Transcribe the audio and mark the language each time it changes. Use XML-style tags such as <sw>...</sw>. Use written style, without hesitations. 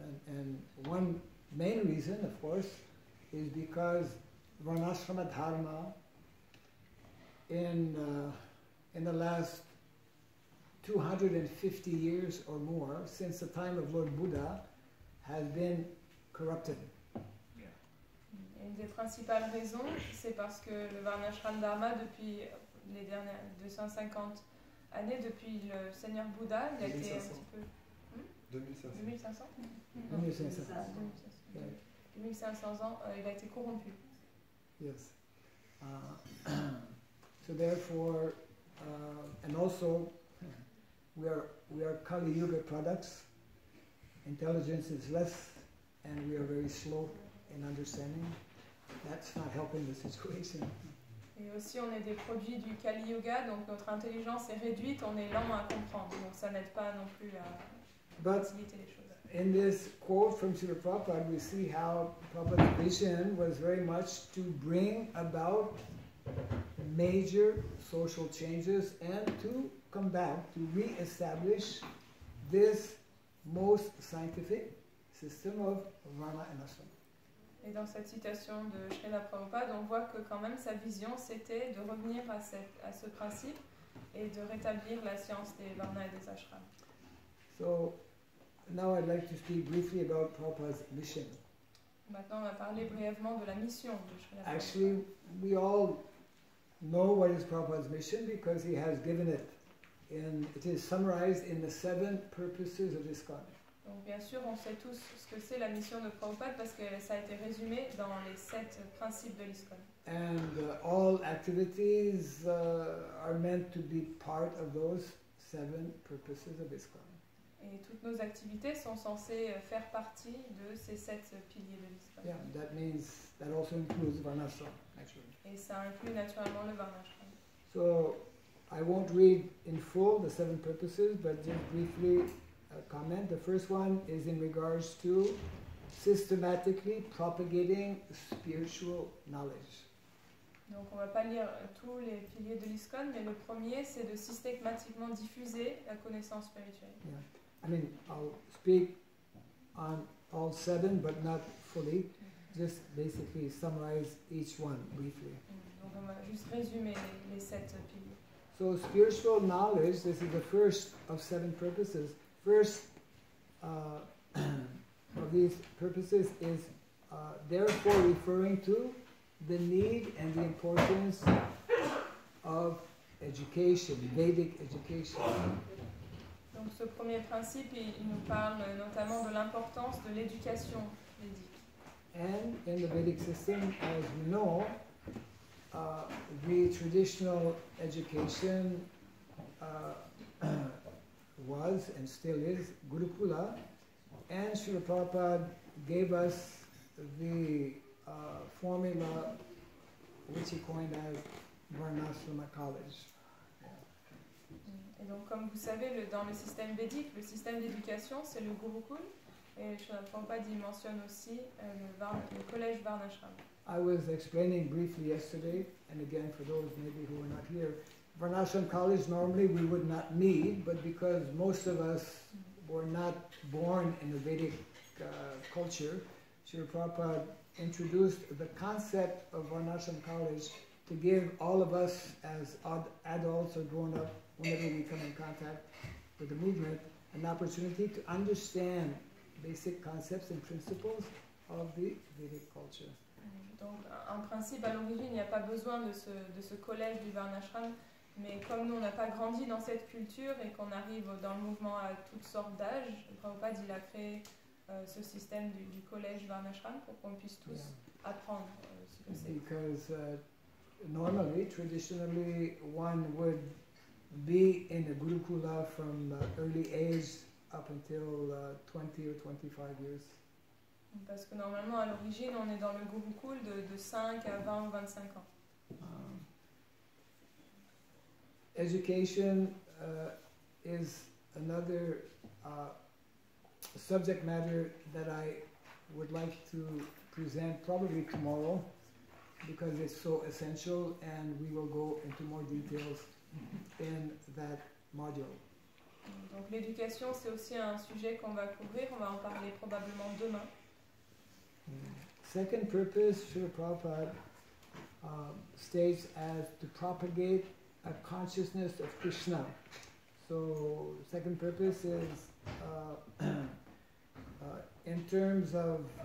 <en>And one main reason, of course, is because Varnashrama Dharma in the last 250 years or more, since the time of Lord Buddha, has been corrupted.</en> <fr>Et Une des principales raisons, c'est parce que le Varnashram Dharma, depuis les dernières 250 années, depuis le Seigneur Bouddha, il a été un 2500. petit peu... 2500. 2500 2500. 2500 ans, il a été corrompu.</fr> <en>Yes. So therefore, and also, we are Kali Yuga products. Intelligence is less, and we are very slow in understanding. That's not helping the situation.</en> <fr>Et aussi, on est des produits du Kali Yuga, donc notre intelligence est réduite, on est lent à comprendre, donc ça n'aide pas non plus à faciliter les choses.</fr> <en>In this quote from Srila Prabhupada, we see how Prabhupada's vision was very much to bring about major social changes and to come back, to re-establish this most scientific system of Varna and Ashram.</en> <fr>Et dans cette citation de Srila Prabhupada, on voit que quand même sa vision, c'était de revenir à ce principe et de rétablir la science des Varnas et des Ashrams.</fr> <en>So now I'd like to speak briefly about Prabhupada's mission.</en> <fr>Maintenant, on va parler brièvement de la mission de Srila Prabhupada.</fr> <en>Actually, we all know what is Prabhupada's mission because he has given it. It is summarized in the 7 purposes of ISKCON.</en> <fr>Donc bien sûr, on sait tous ce que c'est la mission de Prabhupada parce que ça a été résumé dans les 7 principes de l'ISKCON.</fr> <en>And all activities are meant to be part of those 7 purposes of ISKCON.</en> <fr>Et toutes nos activités sont censées faire partie de ces 7 piliers de l'ISKCON.</fr> <en>Yeah, that also includes Varnashram, actually.</en> <fr>Et ça inclut naturellement le Varnashram.</fr> <en>So I won't read in full the 7 purposes, but just briefly comment. The first one is in regards to systematically propagating spiritual knowledge.</en> <fr>Donc on ne va pas lire tous les piliers de l'ISKCON, mais le premier c'est de systématiquement diffuser la connaissance spirituelle.</fr> <en>Yeah. I mean, I'll speak on all 7, but not fully. Just basically summarize each one briefly.</en> <fr>Donc on va juste résumer les 7 piliers.</fr> <en>So spiritual knowledge, this is the first of 7 purposes. First of these purposes is therefore referring to the need and the importance of education, Vedic education.</en> <fr>Donc ce premier principe, il nous parle notamment de l'importance de l'éducation védique.</fr> <en>And in the Vedic system, as we know, the traditional education was and still is Gurukula, and Srila Prabhupada gave us the formula which he coined as Varnashrama College.</en> <fr>Et donc comme vous savez, dans le système védique, le système d'éducation c'est le Gurukul, et Srila Prabhupada y mentionne aussi le collège Varnashram.</fr> <en>I was explaining briefly yesterday, and again for those maybe who are not here, Varnashram College normally we would not need, but because most of us were not born in the Vedic culture, Srila Prabhupada introduced the concept of Varnashram College to give all of us as adults or grown up, whenever we come in contact with the movement, an opportunity to understand basic concepts and principles of the Vedic culture.</en> <fr>Donc en principe, à l'origine, il n'y a pas besoin de ce collège du Varnashram, mais comme nous, on n'a pas grandi dans cette culture et qu'on arrive dans le mouvement à toutes sortes d'âges, Prabhupada il a créé ce système du collège Varnashram pour qu'on puisse tous apprendre ce que c'est.</fr> <en>Because normally, traditionally, one would be in a Gurukula from early age up until 20 or 25 years.</en> <fr>Parce que normalement, à l'origine, on est dans le Gurukul de 5 à 20 ou 25 ans.</fr> <en>Education is another subject matter that I would like to present probably tomorrow because it's so essential, and we will go into more details in that module.</en> <fr>Donc l'éducation, c'est aussi un sujet qu'on va couvrir, on va en parler probablement demain.</fr> <en>Second purpose, Srila Prabhupada states as to propagate a consciousness of Krishna. So, second purpose is in terms of</en>